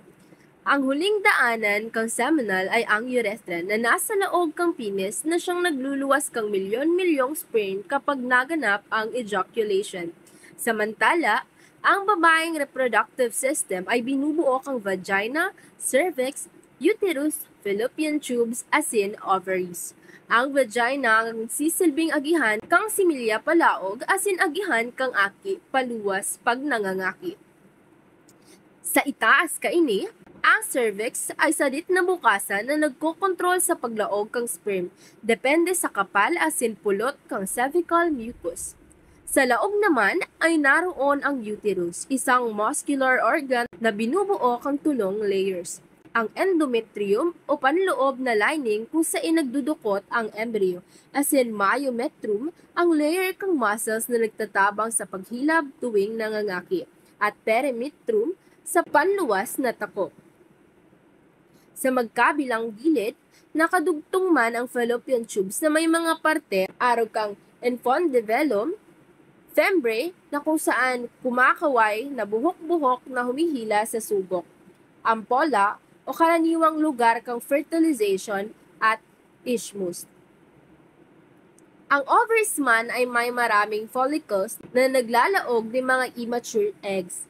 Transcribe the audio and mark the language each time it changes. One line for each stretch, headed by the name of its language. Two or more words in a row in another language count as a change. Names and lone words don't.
Bikol: Ang huling daanan kang seminal ay ang urethra na nasa laog kang penis na siyang nagluluwas kang milyon-milyong sperm kapag naganap ang ejaculation. Samantala, ang babaeng
English: reproductive system
Bikol: ay binubuo kang vagina, cervix, uterus,
English: fallopian tubes,
Bikol: asin, ovaries. Ang vagina ang sisilbing agihan kang similya palaog, asin agihan kang aki, paluwas pag nangangaki. Sa itaas kaini, ang cervix ay sadit na bukasan na nagkokontrol sa paglaog kang sperm, depende sa kapal asin pulot kang
English: cervical mucus.
Bikol: Sa laog naman ay naroon ang uterus, isang
English: muscular organ
Bikol: na binubuo kang tulong layers. Ang endometrium o panloob na lining kung saan nagdudukot ang embryo, asin myometrium, ang layer kang muscles na nagtatabang sa paghilab tuwing nangangaki, at perimetrium sa panluwas na takop. Sa magkabilang gilid, nakadugtong man ang
English: fallopian tubes
Bikol: na may mga parte arog kang infundibulum, fembre na kung saan kumakaway na buhok-buhok na humihila sa subok, ampola o karaniwang lugar kang fertilization at isthmus. Ang ovaries man ay may maraming follicles na naglalaog ng mga
English: immature eggs.